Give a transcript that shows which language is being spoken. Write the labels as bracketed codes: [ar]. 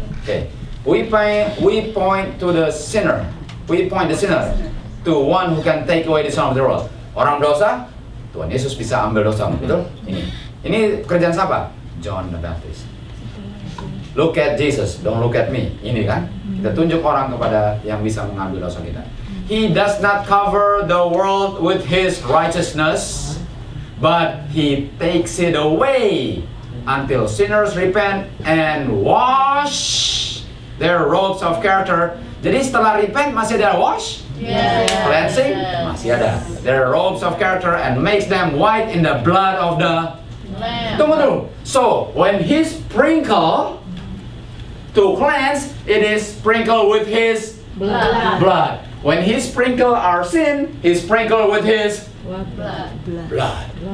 [en] Okay. We point to the sinner. We point the sinner to one who can take away the sin of the world. [id] Orang dosa, Tuhan Yesus bisa ambil dosa, betul? Ini kerjaan siapa? John the Baptist. [en] Look at Jesus, don't look at me. [id] Ini kan, kita tunjuk orang kepada yang bisa mengambil dosa kita. [en] He does not cover the world with his righteousness, but he takes it away until sinners repent and wash their robes of character. [id] Jadi setelah repent masih ada wash? [en] Yes. [id] Cleansing? Masih ada. [en] Their robes of character and makes them white in the blood of the Lamb. [id] Tunggu dulu. [en] So, when he sprinkle to cleanse, it is sprinkled with his blood. When he sprinkle our sin, he sprinkle with his blood.